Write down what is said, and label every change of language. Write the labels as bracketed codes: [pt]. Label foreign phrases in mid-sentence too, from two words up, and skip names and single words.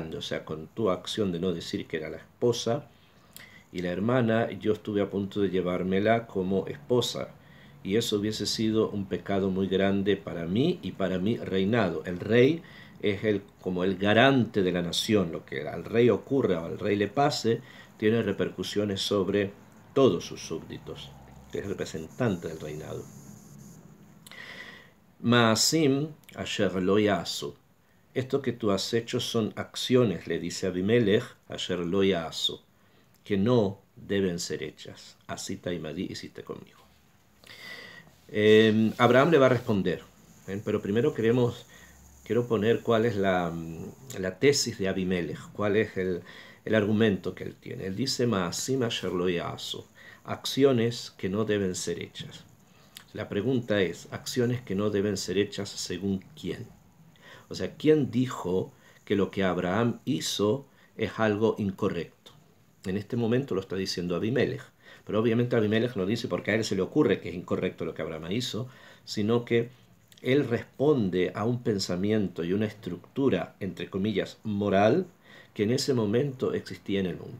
[es] O sea, con tu acción de no decir que era la esposa y la hermana, yo estuve a punto de llevármela como esposa, y eso hubiese sido un pecado muy grande para mí y para mi reinado. El rey es como el garante de la nación. Lo que al rey ocurra o al rey le pase tiene repercusiones sobre todos sus súbditos, que es el representante del reinado. [he] מעשים אשר לא יעשו. [es] Esto que tú has hecho son acciones, le dice Abimelech, [he] אשר לא יעשו, [es] que no deben ser hechas. Así Taimadí hiciste conmigo. Abraham le va a responder, pero primero quiero poner cuál es la tesis de Abimelech, cuál es el argumento que él tiene. Él dice: [he] מעשים אשר לא יעשו, [es] acciones que no deben ser hechas. La pregunta es: acciones que no deben ser hechas según quién. O sea, ¿quién dijo que lo que Abraham hizo es algo incorrecto? En este momento lo está diciendo Abimelech, pero obviamente Abimelech no dice porque a él se le ocurre que es incorrecto lo que Abraham hizo, sino que él responde a un pensamiento y una estructura, entre comillas, moral, que en ese momento existía en el mundo.